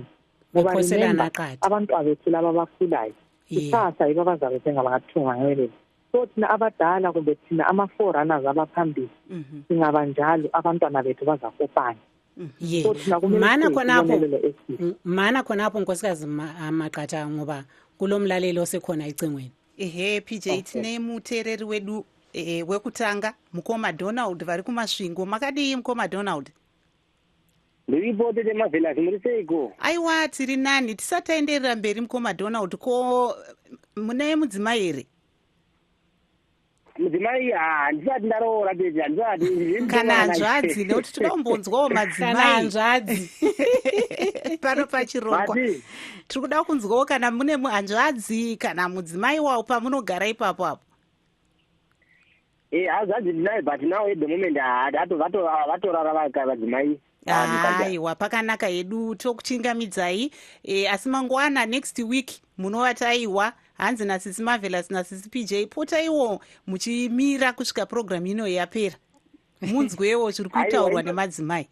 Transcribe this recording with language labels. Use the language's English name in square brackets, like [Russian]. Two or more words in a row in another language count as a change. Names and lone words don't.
[North Ndebele] Ngoba abantu abethu laba abakhulayo isasa yibo abazabe bengabathunga ngelelo. So thina abadala kumbe thina ama-forerunners abaphambili singabanjalo abantwana bethu bazakopana. Mana khonapho nkosikazi Maqhatha ngoba kulomlaleli osekhona icingweni. [Shona] PJ tine mutereri wedu wekutanga mukoma Donald vari kumasvingo. Makadii mukoma Donald? Ndiripote temavhela muri seiko? Aiwa tiri nani tisataenderera mberi mukoma Donald ko mune mudzimai here? Mudzimai handisati ndaroora peja handisati kana hanzvadzi nekuti toda kumbonzwawo madzimai kana hanzvadzi pano pachirongwa tiri kuda kunzwawo kana mune muhanzvadzi kana mudzimai wawo pamunogara ipapo apo. Hanzvadzi ndinayo [English] but now at the moment [Shona] vatorara vadzimai. Aiwa pakanaka hedu tokuchingamidzai asi mangwana [English] next week [Shona] munovati aiwa hanzi nasisi Marvelous nasisi PJ potaiwo muchimira kusvika program ino yapera munzwewo zviri kutaurwa nemadzimai.